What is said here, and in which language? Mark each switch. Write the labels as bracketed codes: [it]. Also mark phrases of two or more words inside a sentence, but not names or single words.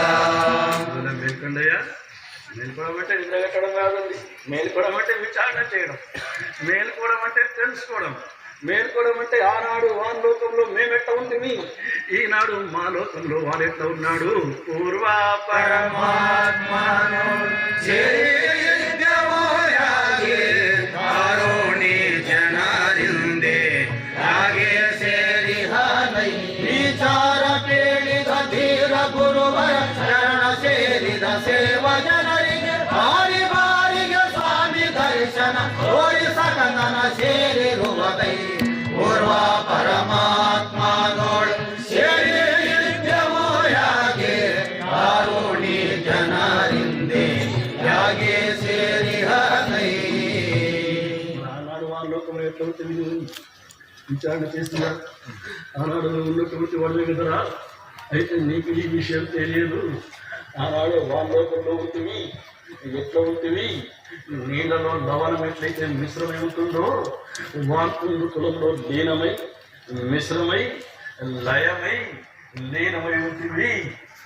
[te] మేల్కొండయ్యా, మేల్కోవడం అంటే నిద్రగట్టడం కాదండి, మేల్కోవడం అంటే విచారణ చేయడం, మేల్కోవడం అంటే తెలుసుకోవడం, మేల్కోవడం అంటే ఆనాడు వాన్ లోకంలో మేమెట్లా ఉంటుంది, ఈనాడు మా లోకంలో వాడెట్లా ఉన్నాడు. [kn] పూర్వ ಪರಮಾತ್ಮನು ಕಾರುಣಿ ಜನರಿಂದೆ ಆಗೆ ಸೇರಿಹನೈ ವಿಚಾರ ಪೇಳಿದ ಧೀರ ಗುರುವರ ಶರಣ ಸೇರಿದ ಸೇವ ಜನರಿಗೆ ಬಾರಿ ಬಾರಿಗೆ ಸ್ವಾಮಿ ದರ್ಶನ ತೋರಿಸಕಂದನ ಸೇರಿರುವದೈ. ಪೂರ್ವ ಪರಮಾತ್ಮನೋಳ್ ಸೇರಿದ್ದೆವೋ ಯಾಗೆ ಕಾರುಣಿ ಜನರಿಂದೆ ಯಾಗೆ ಸೇರಿಹನೈ. [te] ఆనాడు వాళ్ళ లోకంలో ఎట్లా ఉంటుంది విచారణ చేస్తున్నారు, ఆనాడు లోకం వాళ్ళు కదరా, అయితే నీకు ఈ విషయం తెలియదు. ఆనాడు వాళ్ళ లోకంలో ఉంటుంది, ఎట్లా ఉంటుంది, నీళ్ళలో లవణం ఎట్లయితే మిశ్రమై ఉంటుందో వాంకుండు కులంలో లీనమై మిశ్రమై లయమై లీనమై ఉంటుంది.